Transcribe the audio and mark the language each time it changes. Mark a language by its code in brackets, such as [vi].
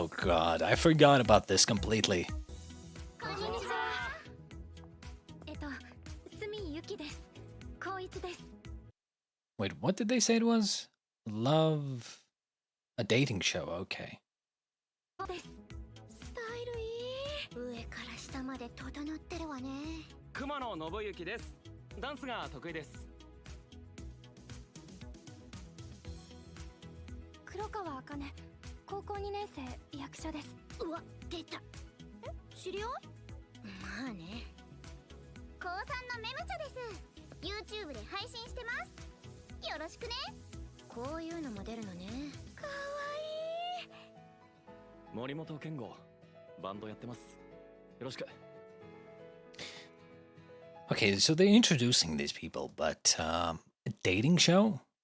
[en] Oh god, I forgot about this completely. [ja] こんにちは。スミユキです。光一です。 [en] Wait, what did they say it was? Love... a dating show, okay. [ja] です。スタイルいい。上から下まで整ってるわね。熊野信之です。ダンスが得意です。黒川茜、高校2年生、役者です。うわ、出た。え、知り合い？まあね。高3のメムチャです。 YouTube で配信してます。よろしくね。こういうのも出るのね。かわいい。森本健吾、バンドやってます。よろしく。 [en] Okay, so they're introducing these people, but a dating show?